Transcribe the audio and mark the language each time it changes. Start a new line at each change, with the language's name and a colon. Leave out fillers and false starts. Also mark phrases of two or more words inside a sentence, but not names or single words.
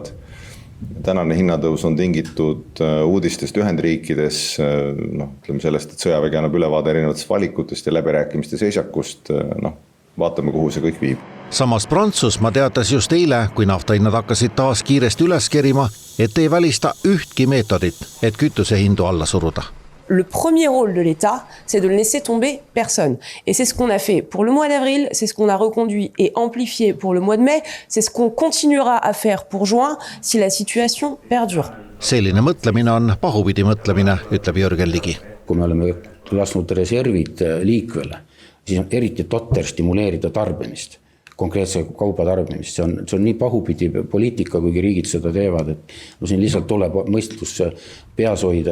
Estonian: Tänane hinnatõus on tingitud uudistest Ühendriikides, ütleme sellest, et sõjavägi annab ülevaade erinevatest valikutest ja läbirääkimiste seisakust. Vaatame, kuhu see kõik viib. Samas Prantsusmaa teatas just eile, kui naftahinnad hakkasid taas kiiresti üles kerima, et ei välista ühtki meetodit, et kütusehindu alla suruda.
French: Le premier rôle de l'État, c'est de ne laisser tomber personne. Et c'est ce qu'on a fait pour le mois d'avril, c'est ce qu'on a reconduit et amplifié pour le mois de mai, c'est ce qu'on continuera à faire pour juin si la situation perdure.
Estonian: Selline mõtlemine on pahupidi mõtlemine, ütleb Jürgen Ligi. Kui me oleme lasknud reservid liikvele, siis on eriti totter stimuleerida tarbimist, konkreetse kauba tarbimist. See on nii pahupidi poliitika, kuigi riigid seda teevad, et siin lihtsalt tuleb mõistlus peas hoida.